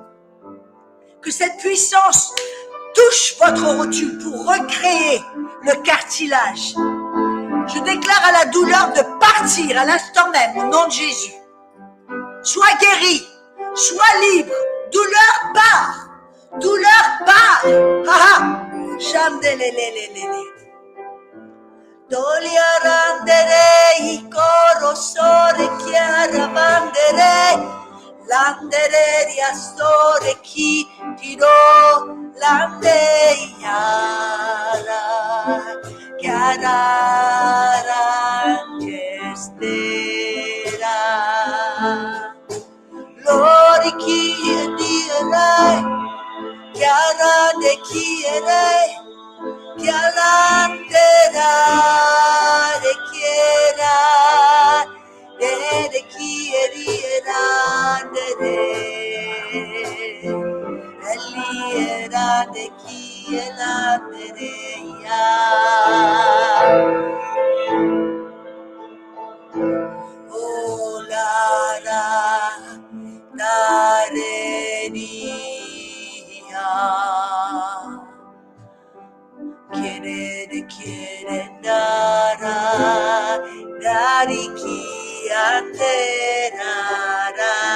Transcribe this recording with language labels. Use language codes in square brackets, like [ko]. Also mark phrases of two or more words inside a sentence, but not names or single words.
[fr] Que cette puissance touche votre rotule pour recréer le cartilage. Je déclare à la douleur de partir à l'instant même au nom de Jésus. Sois guéri, sois libre, douleur part, douleur part. Chandelelelelele. Doliarandere ikoro sore chiara bandere. Landere riastore chi tiro lande yara chiara rangestera lori chi dirai chiara de chi erai chiara de chiera de chi era de chi era oh la dareria quiere dara dari chi anderara